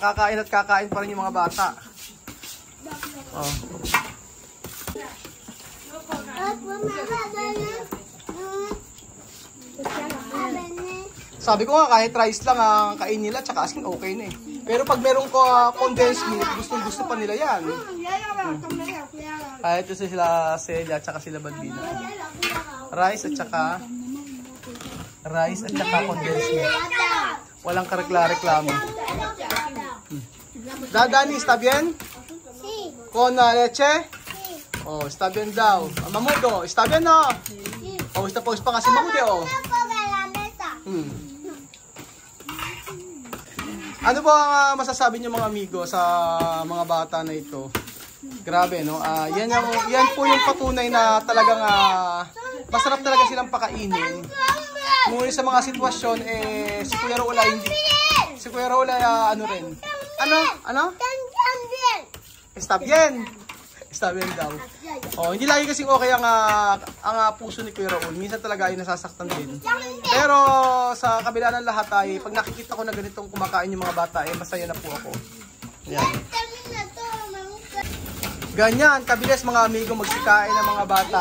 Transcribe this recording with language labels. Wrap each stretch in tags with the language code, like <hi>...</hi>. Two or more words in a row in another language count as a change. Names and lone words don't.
<tl>Kakain at kakain pa rin yung mga bata. Sabi ko nga kahit rice lang ang kain nila tsaka asin okay na Pero pag meron ko condensed milk, gusto pa nila yan. Kahit ito sila Celia at saka sila Balbina. Rice at saka condensed milk. Walang kareklamo.</tl> <es>Dani, está bien? Sí. Con leche? Está bien daw. Mamudo, está bien no?</es> <tl>Está pa kasi Mamudo Ano po ang masasabi niyo mga amigo sa mga bata na ito? Grabe no. Yan po yung patunay na talagang masarap talaga silang pakainin. Ngunit sa mga sitwasyon si Kuya Raul ano rin. Ano?</tl> <es>Está bien. Está bien daw.</es> <tl>Hindi lagi kasing okay ang puso ni Kuya Raul. Minsan talaga ay nasasaktan din. Pero sa kabila ng lahat ay pag nakikita ko na ganitong kumakain yung mga bata masaya na po ako. Yan. Ganyan, kabilis mga amigo magsikain ng mga bata.</tl>